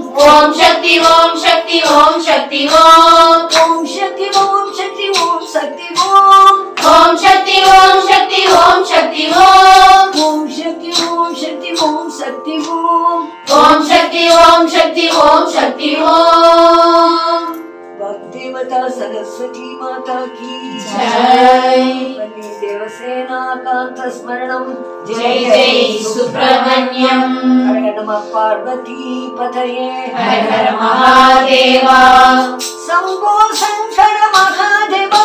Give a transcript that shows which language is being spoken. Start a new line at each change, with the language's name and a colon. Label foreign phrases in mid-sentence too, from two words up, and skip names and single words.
Sanskrit: ஓம் சக்தி ஓம் சக்தி ஓம் சக்தி ஓம். ஓம் சக்தி ஓம் சக்தி ஓம் சக்தி ஓம். ஓம் சக்தி ஓம் சக்தி ஓம் சக்தி ஓம். ஓம் சக்தி ஓம் சக்தி ஓம் சக்தி ஓம். ஓம் சக்தி ஓம் சக்தி ஓம் சக்தி ஓம்.
Hindi: भक्तिवता सरस्वती माता की जय.
Sanskrit: वंदे देवसेना कांत स्मरणम. जय जय सुब्रह्मण्यम. हर नमः पार्वती पतये. हर हर महादेवा. शंभो शंकर महादेवा.